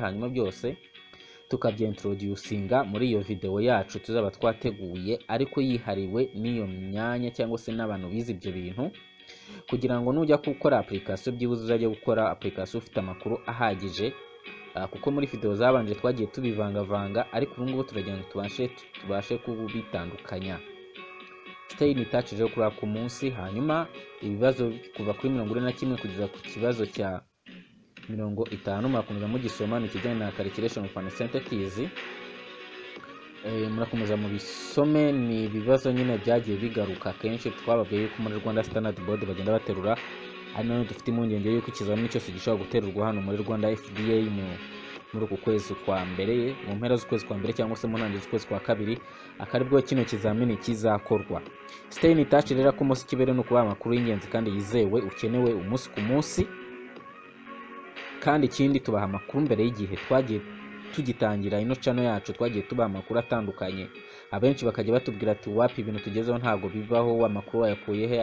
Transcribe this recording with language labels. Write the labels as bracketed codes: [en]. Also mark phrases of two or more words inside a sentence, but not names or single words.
[rw] Hanyuma byose tukabyintroducinga muri iyo video yacu tuzaba twateguye, ariko yihariwe n'iyo myanya cyangwa se n'abantu bize ibyo bintu, kugira ngo nujya gukora application byibuze uzajya gukora application ufite amakuru ahagije. Kuko muri video zabanje twagiye tubivangavanga, ariko ubu ngubu turagira ngo tubashe kubitandukanya. [en] Stay in touch [rw] rero kuri ako munsi. Hanyuma ibibazo kuva kuri 41 kugeza ku kibazo cya 50 murakomeza mugisoma, ni kijyanye na [en] calculation of uncertainties. [rw] Murakomeza mu bisome. Ni ibibazo nyine byagiye bigaruka kenshi, twababwiye yuko muri Rwanda Standard Board bagenda baterura. Ari nayo dufite impungenge yuko ikizamini cyose gishobora guterurwa hano muri Rwanda FDA muri uku kwezi kwa mbere, mu mpera z'ukwezi kwa mbere cyangwa se mu ntangiriro z'ukwezi kwa kabiri, akaribwo kino kizamini kizakorwa. [en] Stay in touch [rw] rero ko umunsi kibere no kuba amakuru y'ingenzi kandi yizewe ukenewe umunsi ku munsi. Kandi ikindi tubaha amakuru mbere y'igihe. Twagiye tugitangira ino channel yacu, twagiye tubaha amakuru atandukanye. Abenshi bakajya batubwira ati wapi ibintu tugezeho ntago bibaho, amakuru wayakuye he?